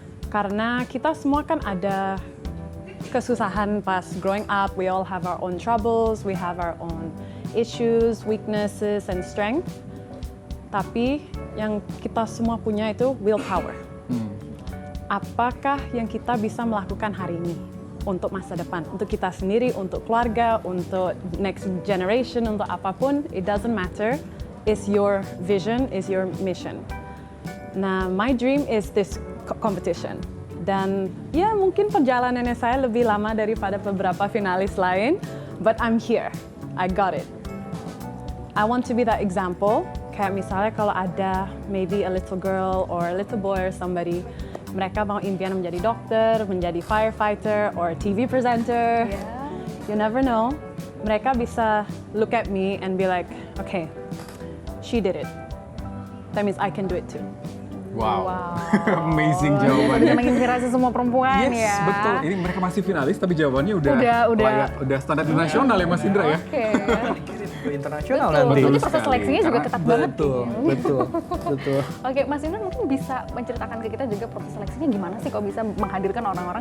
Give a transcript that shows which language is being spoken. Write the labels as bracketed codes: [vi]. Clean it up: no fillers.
[id] Karena kita semua kan ada kesusahan pas [en] growing up, we all have our own troubles, we have our own issues, weaknesses, and strength. [id] Tapi yang kita semua punya itu willpower. Apakah yang kita bisa melakukan hari ini untuk masa depan, untuk kita sendiri, untuk keluarga, untuk [en] next generation, [id] untuk apapun, [en] it doesn't matter. It's your vision, it's your mission. Nah, my dream is this competition. [id] Dan ya mungkin perjalanannya saya lebih lama daripada beberapa finalis lain, [en] but I'm here, I got it. I want to be that example. [id] Kayak misalnya kalau ada [en] maybe a little girl or a little boy or somebody, [id] mereka mau impian menjadi dokter, menjadi [en] firefighter, or TV presenter. You never know. [id] Mereka bisa [en] look at me and be like, okay, she did it. That means I can do it too. Wow. Amazing jawabannya. [id] Menginspirasi semua perempuan [en] Yes, [id] ya. betul. Ini mereka masih finalis tapi jawabannya udah Udah. layak, udah standar internasional ya Mas Indra ya. Oke. Ke internasional Betul. nanti. Berarti proses seleksinya juga Karena- ketat banget. Betul. Oke, Mas Indra mungkin bisa menceritakan ke kita juga proses seleksinya gimana sih kok bisa menghadirkan orang-orang